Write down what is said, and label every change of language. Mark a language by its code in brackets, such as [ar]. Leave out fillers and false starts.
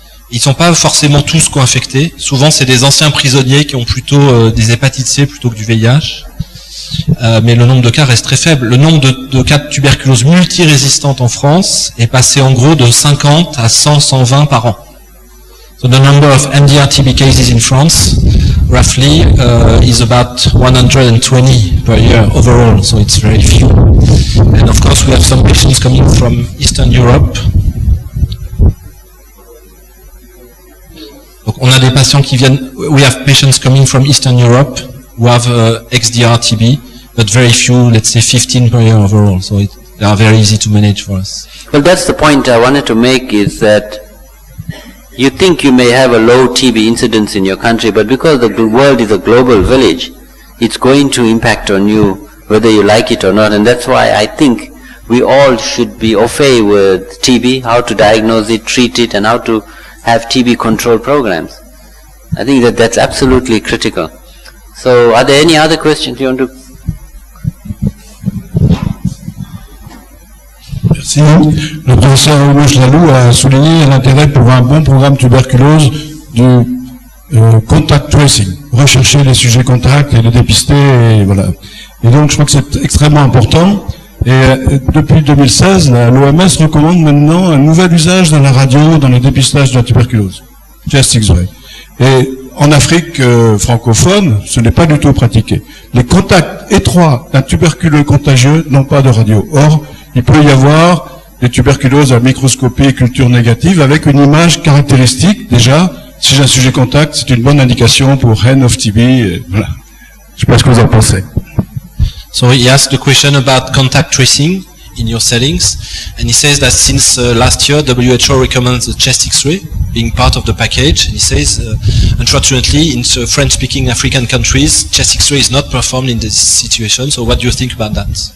[fr] Ils ne sont pas forcément tous co-infectés. Souvent, c'est des anciens prisonniers qui ont plutôt des hépatites C plutôt que du VIH. Mais le nombre de cas reste très faible. Le nombre de cas de tuberculose multirésistante en France est passé en gros de 50 à 100, 120 par an. [en] So the number of MDR-TB cases in France, roughly, is about 120 per year overall, so it's very few. And of course we have some patients coming from Eastern Europe. [fr] Donc on a des patients qui viennent, [en] we have patients coming from Eastern Europe who have XDR-TB, but very few, let's say 15 per year overall, so they are very easy to manage for us. Well, that's the point I wanted to make, is that you think you may have a low TB incidence in your country, but because the world is a global village, it's going to impact on you whether you like it or not, and that's why I think we all should be au fait with TB, how to diagnose it, treat it, and how to have TB control programs. I think that that's absolutely critical. So, are there any other questions you want to? [fr] Merci. Le professeur Louis Lalou a souligné l'intérêt pour un bon programme tuberculose du contact tracing, rechercher les sujets contacts et les dépister, et voilà. Et donc, je crois que c'est extrêmement important. Et depuis 2016, l'OMS recommande maintenant un nouvel usage dans la radio, dans le dépistage de la tuberculose, chest X-ray. Et en Afrique francophone, ce n'est pas du tout pratiqué. Les contacts étroits d'un tuberculeux contagieux n'ont pas de radio. Or, il peut y avoir des tuberculoses à microscopie et culture négative avec une image caractéristique. Déjà, si j'ai un sujet contact, c'est une bonne indication pour Hen of TB. Et voilà. Je sais pas ce que vous en pensez. [en] So he asked the question about contact tracing in your settings, and he says that since last year WHO recommends the chest X-ray being part of the package. And he says, unfortunately, in French-speaking African countries, chest X-ray is not performed in this situation. So what do you think about that?